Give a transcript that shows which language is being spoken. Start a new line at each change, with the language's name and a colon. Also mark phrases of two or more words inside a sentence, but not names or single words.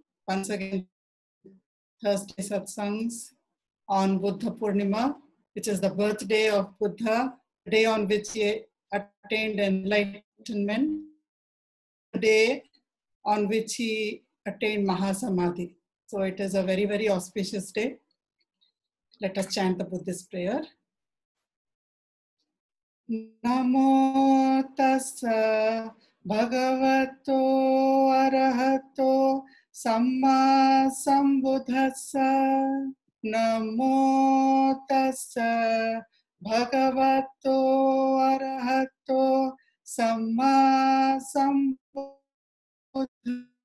English: Once again, Thursday Sathsangs on Buddha Purnima, which is the birthday of Buddha, the day on which he attained enlightenment, the day on which he attained Mahasamadhi. So it is a very, very auspicious day. Let us chant the Buddhist prayer.
Pali: Namo tassa bhagavato arahato samma sambuddhassa. Namo tassa bhagavato arahato samma sambuddhassa.